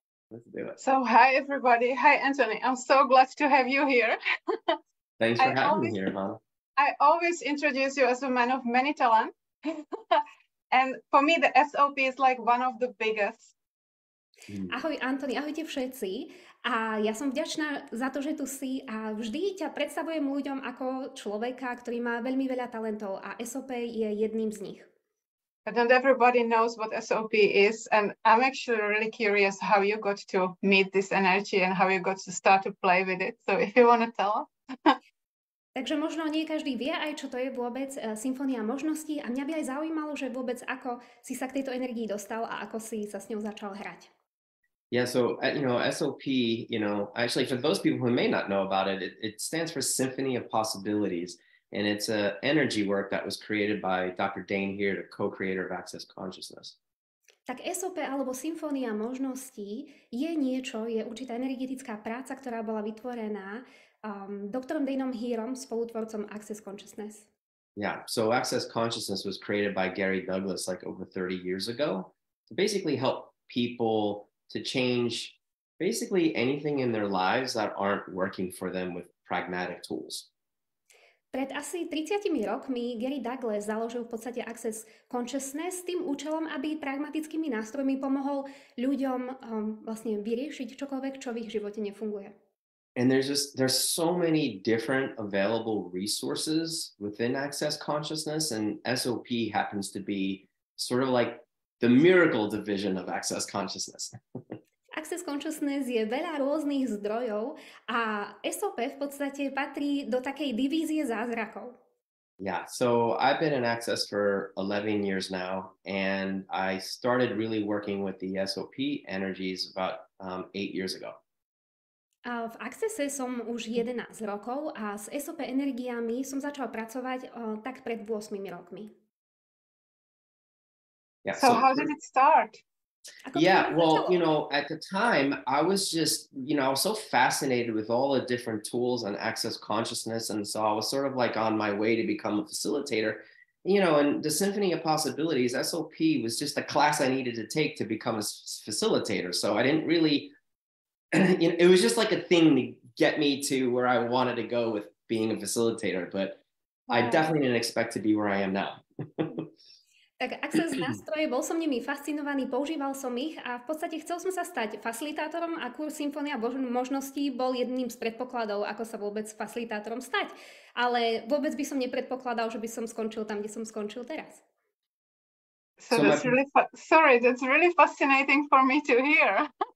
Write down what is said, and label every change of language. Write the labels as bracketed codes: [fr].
[en] Let's do it. So, hi, everybody. Hi, Anthony. I'm so glad to have you here. Thanks for having me here, Ivana. I always introduce you as a man of many talents. And for me, the SOP is like one of the biggest. [sk] Ahoj, Antony, ahojte všetci. A ja som vďačná za to, že tu si a vždy ťa predstavujem ľuďom ako človeka, ktorý má veľmi veľa talentov a SOP je jedným z nich. [en] But not everybody knows what SOP is, and I'm actually really curious how you got to meet this energy and how you got to start to play with it. So if you want to tell us. [sk] Takže možno nie každý vie aj, čo to je vôbec symfónia možností a mňa by aj zaujímalo, že vôbec ako si sa k tejto energii dostal a ako si sa s ňou začal hrať. [en] Yeah, so, SOP, actually for those people who may not know about it, it stands for Symphony of Possibilities. And it's an energy work that was created by Dr. Dane here, the co-creator of Access Consciousness. [sk] Tak SOP alebo symfónia možností je niečo, je určitá energetická práca, ktorá bola vytvorená doktorom Daneom Heerom, spolutvorcom Access Consciousness. [en] Yeah, so Access Consciousness was created by Gary Douglas like over 30 years ago to basically help people to change basically anything in their lives that aren't working for them with pragmatic tools. [sk] Pred asi 30 rokmi Gary Douglas založil v podstate Access Consciousness s tým účelom, aby pragmatickými nástrojmi pomohol ľuďom vlastne vyriešiť čokoľvek, čo v ich živote nefunguje. [en] And there's so many different available resources within Access Consciousness, and SOP happens to be sort of like the miracle division of Access Consciousness. [sk] Access Consciousness je veľa rôznych zdrojov a SOP v podstate patrí do takej divízie zázrakov. [en] Yeah, so I've been in Access for 11 years now, and I started really working with the SOP energies about 8 years ago. [sk] A v Accesse som už 11 rokov a s SOP energiami som začal pracovať tak pred 8 rokmi. [en] Yeah, so how did it start? Yeah, well, at the time I was just, I was so fascinated with all the different tools on Access Consciousness. And so I was sort of like on my way to become a facilitator, and the Symphony of Possibilities, SOP, was just a class I needed to take to become a facilitator. So I didn't really, it was just like a thing to get me to where I wanted to go with being a facilitator, but I definitely didn't expect to be where I am now. [sk] Tak Access nástroje, bol som nimi fascinovaný, používal som ich a v podstate chcel som sa stať facilitátorom a kurz Symfónia možností bol jedným z predpokladov, ako sa vôbec facilitátorom stať. Ale vôbec by som nepredpokladal, že by som skončil tam, kde som skončil teraz. [en] So that's really fascinating for me to hear.